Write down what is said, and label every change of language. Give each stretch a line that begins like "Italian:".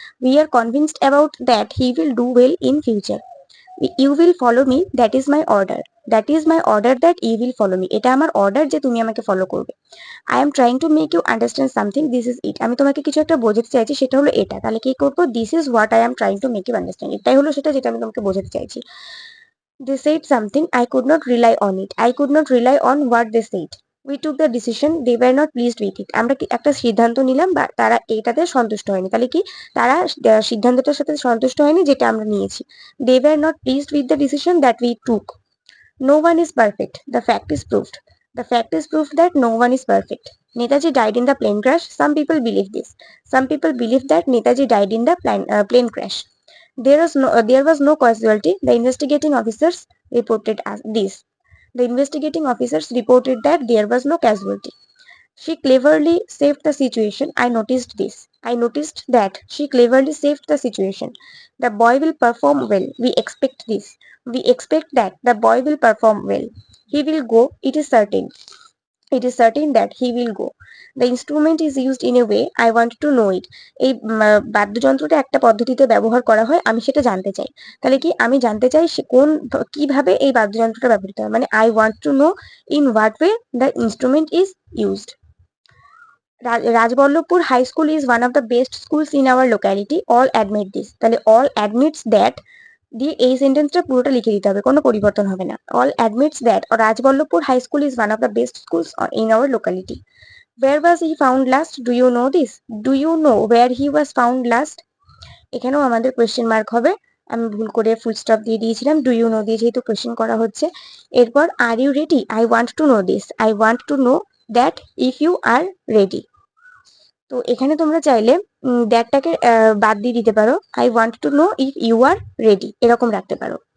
English: We are convinced about that he will do well in future. You will follow me, that is my order. That is my order that you will follow me.
Bangla: এটা আমার order যে তুমি আমাকে follow করবে।
English: I am trying to make you understand something, this is it.
Bangla: আমি তোমাকে কিছু একটা বোঝাতে চাইছি, সেটা হলো এটা। তাহলে কি করবো?
English: This is what I am trying to make you understand.
Bangla: এটাই হলো সেটা যেটা আমি তোমাকে বোঝাতে চাইছি।
English: They said something, I could not rely on it. I could not rely on what they said. We took the decision, they were not pleased with it.
Bangla: আমরা একটা সিদ্ধান্ত নিলাম, বা তারা এটাতে সন্তুষ্ট হয়নি। তাহলে কি, তারা সিদ্ধান্তটার সাথে সন্তুষ্ট হয়নি যেটা আমরা নিয়েছি।
English: They were not pleased with the decision that we took. No one is perfect. The fact is proved. The fact is proved that no one is perfect. Netaji died in the plane crash. Some people believe this. Some people believe that Netaji died in the plane crash. There was no casualty. The investigating officers reported as this. The investigating officers reported that there was no casualty. She cleverly saved the situation. I noticed this. I noticed that she cleverly saved the situation. The boy will perform well. We expect this. We expect that the boy will perform well. He will go. It is certain. It is certain that he will go. The instrument is used in a way. I want to know it.
Bangla: এই বাদ্যযন্ত্রটা একটা পদ্ধতিতে ব্যবহার করা হয়, আমি সেটা জানতে চাই। তাহলে কি, আমি জানতে চাই সে কিভাবে এই বাদ্যযন্ত্রটা ব্যবহৃত হয়, মানে
English: I want to know in what way the instrument is used. Rajballabhpur High School is one of the best schools in our locality. All admit this.
Bangla: তাহলে
English: all admits that
Bangla: দিয়ে এই সেন্টেন্সটা পুরোটা লিখে দিতে হবে, কোনো পরিবর্তন হবে না।
English: All admits that Rajballabhpur High School is one of the best schools in our locality. Where was he found last? Do you know this? Do you know where he was found last?
Bangla: এখানেও আমাদের question mark হবে। আমি ভুল করে full stop দিয়ে দিয়েছিলাম,
English: do you know
Bangla: দিয়ে যেহেতু কোয়েশ্চেন করা হচ্ছে।
English: এরপর are you ready? I want to know this. I want to know that if you are ready.
Bangla: তো এখানে তোমরা চাইলে দ্যাটটাকে বাদ দিয়ে দিতে পারো,
English: I want to know if you are ready,
Bangla: এরকম রাখতে পারো।